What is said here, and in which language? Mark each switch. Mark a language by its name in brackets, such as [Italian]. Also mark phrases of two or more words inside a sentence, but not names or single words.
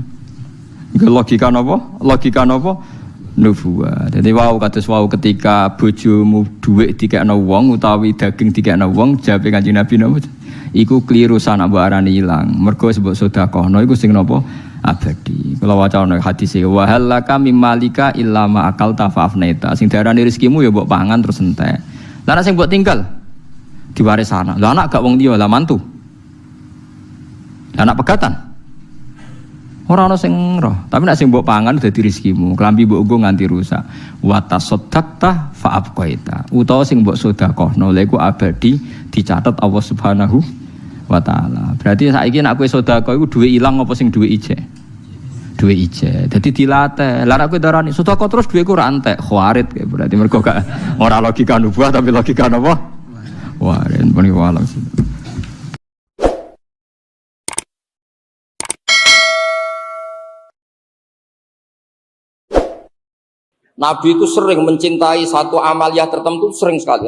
[Javanese] Iku logika napa? Logika napa? Nubuwah. Dadi wau kados wau ketika bojomu dhuwit dikekno wong utawi daging dikekno wong, jawabe Kanjeng Nabi napa? Iku kliru sanak mbok arani ilang. Mergo sebab sedekahno iku sing napa? Abadi. Kula wacana hadis e [Arabic] wa halaka mimmalika illa ma akalta fa'afnaita. [Javanese] Sing diarani rezekimu ya mbok pangan terus entek. Lah nek sing mbok tinggal diwaris anak. Lah anak gak wong liya, lah mantu. Anak pegatan. Ora ana sing roh, tapi nek sing mbok pangan dadi rezekimu. Klambi mbok nggo nganti rusak. [Arabic] Wa tasaddaqta fa abqaita. [Javanese] Utawa sing mbok sedekahno lha iku abadi dicatet Allah [Arabic] Subhanahu wa taala. [Javanese] Berarti saiki nek kowe sedekah iku duwe ilang apa sing duwe ijek? Duwe ijek. Dadi dilatih. Lah nek kowe darani sedekah terus duweku ora entek, khawarit berarti mergo gak ora logika nubuwah tapi logika napa? [Indonesian] Wah, ini walau sih. Nabi itu sering mencintai satu amaliyah tertentu, sering sekali.